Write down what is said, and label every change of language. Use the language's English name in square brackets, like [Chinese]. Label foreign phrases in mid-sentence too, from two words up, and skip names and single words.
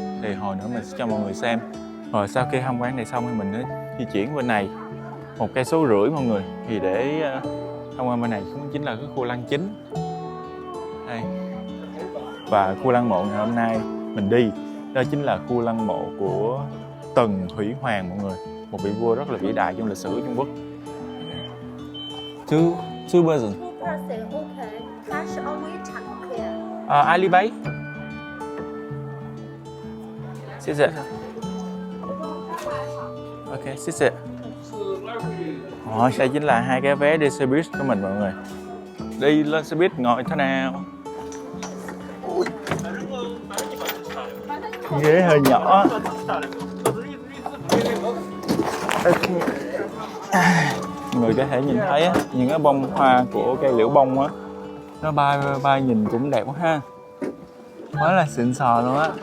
[Vietnamese] Thì hồi nữa mình sẽ cho mọi người xem. Rồi sau khi tham quan này xong thì mình sẽ di chuyển bên này 1,5 cây mọi người. Thì để tham quan bên này cũng chính là cái khu lăng chính. Đây. Và khu lăng mộ ngày hôm nay mình đi, đó chính là khu lăng mộ của Tần Thủy Hoàng mọi người. Một vị vua rất là vĩ đại trong lịch sử Trung Quốc. [English] Two person. Ali Bay. [Chinese] 谢谢. Ok,谢谢. [Vietnamese] Đây chính là 2 cái vé đi xe buýt của mình mọi người. Đi lên xe buýt ngồi thế nào? Ghế hơi nhỏ. Mọi người có thể nhìn thấy á, những cái bông hoa của cây liễu bông á, nó bay nhìn cũng đẹp quá ha, quá là xịn sò luôn á.